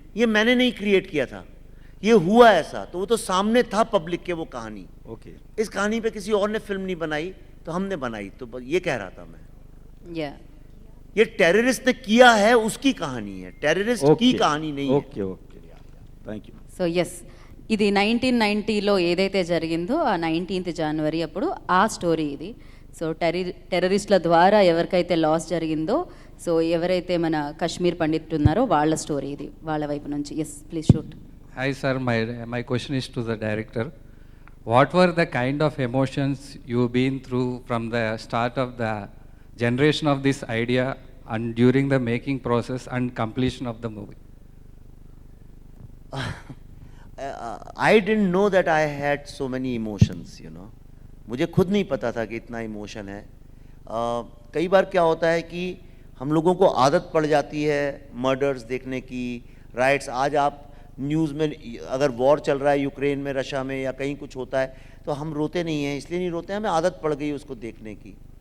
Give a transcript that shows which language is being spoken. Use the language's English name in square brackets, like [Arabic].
[Hindi] ये मैंने नहीं क्रिएट किया था, ये हुआ ऐसा, तो वो तो सामने था पब्लिक के वो कहानी। [English] Okay. [Hindi] इस कहानी पे किसी और ने फिल्म नहीं बनाई, तो हमने बनाई, तो बस ये कह रहा था मैं। या ये टेररिस्ट ने किया है उसकी कहानी है, टेररिस्ट की कहानी नहीं है। [English] Okay okay thank you. [Telugu] So yes, ఇది 1990లో ఏదైతే జరిగిందో ఆ 19th జనవరి అప్పుడు ఆ స్టోరీ ఇది. సో టెర్రరిస్టుల ద్వారా ఎవరికైతే లాస్ జరిగిందో, సో ఎవరైతే మన కశ్మీర్ పండిట్ ఉన్నారో వాళ్ళ స్టోరీ ఇది, వాళ్ళ వైపు నుంచి. [English] Yes please shoot. Hi sir, my question is to the director. What were the kind of emotions you've been through from the start of the generation of this idea and during the making process and completion of the movie? I didn't know that I had so many emotions, you know. [Hindi] मुझे खुद नहीं पता था कि इतना emotion है। कई बार क्या होता है कि हम लोगों को आदत पड़ जाती है मर्डर्स देखने की, राइट्स। आज आप न्यूज़ में अगर वॉर चल रहा है यूक्रेन में, रशिया में, या कहीं कुछ होता है, तो हम रोते नहीं हैं, इसलिए नहीं रोते हैं, हमें आदत पड़ गई उसको देखने की।